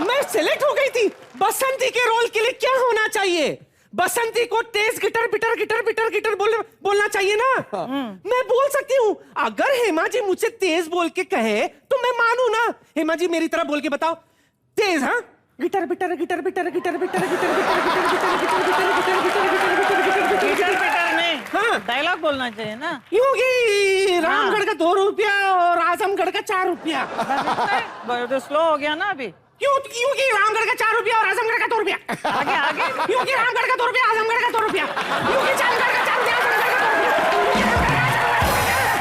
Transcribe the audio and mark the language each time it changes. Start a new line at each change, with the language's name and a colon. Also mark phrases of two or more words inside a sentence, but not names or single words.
Hindi: मैं सिलेक्ट हो गई थी। बसंती के रोल के लिए क्या होना चाहिए? बसंती को तेज गिटर बिटर गिटर बिटर गिटर बोलना चाहिए ना। मैं बोल सकती हूँ। अगर हेमा जी मुझसे तेज बोल के कहे तो मैं मानू ना। हेमा जी मेरी तरह बोल के बताओ तेज। हाँ, गिटर बिटर गिटर बिटर गिटर बिटर गिटर बिटर गिटर बिटर गिटर बिटर गिटर बिटर गिटर बिटर गिटर गिटर पिटर नहीं, हाँ डायलॉग बोलना चाहिए ना। योगी रामगढ़ का 2 रुपया और आजमगढ़ का 4 रुपया। तो स्लो हो गया ना अभी। क्योंकि रामगढ़ का 4 रुपया और आजमगढ़ का 2 रुपया। आगे आगे क्योंकि रामगढ़ का 2 रुपया आजमगढ़ का 2 रुपया। क्योंकि चांदगढ़ का 4 रुपया आजमगढ़ का 2 रुपया।